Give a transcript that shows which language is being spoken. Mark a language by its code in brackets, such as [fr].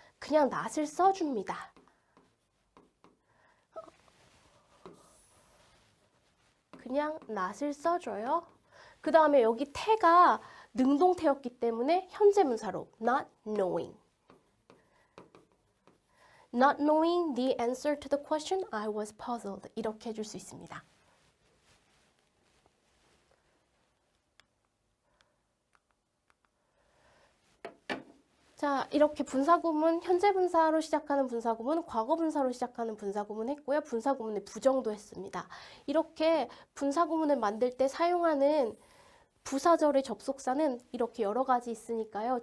[ko] 그냥 not을 써줍니다. 그냥 not을 써줘요. 그 다음에 여기 태가 능동태였기 때문에 현재 문사로 [en] not knowing. Not knowing the answer to the question, I was puzzled. [ko] 이렇게 해줄 수 있습니다. 자, 이렇게 분사구문, 현재 분사로 시작하는 분사구문, 과거 분사로 시작하는 분사구문 했고요. 분사구문의 부정도 했습니다. 이렇게 분사구문을 만들 때 사용하는 부사절의 접속사는 이렇게 여러 가지 있으니까요.